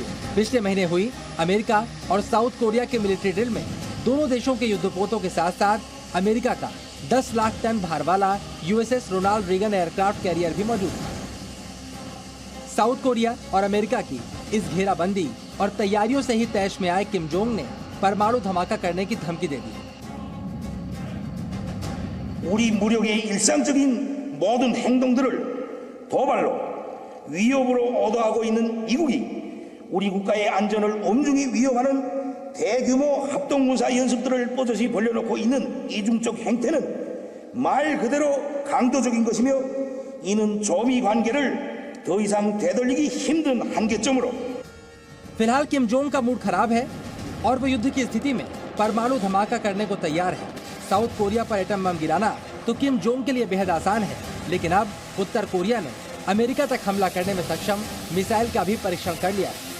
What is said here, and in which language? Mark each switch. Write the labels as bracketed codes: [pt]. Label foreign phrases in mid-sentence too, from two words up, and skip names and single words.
[hi] पिछले महीने हुई अमेरिका और साउथ कोरिया के [en] military drill [hi] में दोनों देशों के युद्धपोतों के साथ साथ अमेरिका का 10 लाख टन भार वाला USS रोनाल्ड रीगन [en] aircraft carrier [hi] भी मौजूद था। साउथ कोरिया और अमेरिका की इस घेराबंदी और तैयारियों से ही तैश में आए किम जोंग ने परमाणु धमाका करने की धमकी दे दी। [ko] 우리 무력의 일상적인 모든 행동들을 도발로 위협으로 오도하고 있는 미국이 우리 국가의 안전을 엄중히 위협하는 대규모 합동군사 연습들을 뻗어시 벌려놓고 있는 이중적 행태는 말 그대로 강도적인 것이며 이는 조미 관계를 더 이상 되돌리기 힘든 한계점으로। [hi] फिलहाल किम जोंग का मूड खराब है और वो युद्ध की स्थिति में परमाणु धमाका करने को तैयार है। साउथ कोरिया पर एटम बम गिराना तो किम जोंग के लिए बेहद आसान है, लेकिन अब उत्तर कोरिया ने अमेरिका तक हमला करने में सक्षम मिसाइल का भी परीक्षण कर लिया।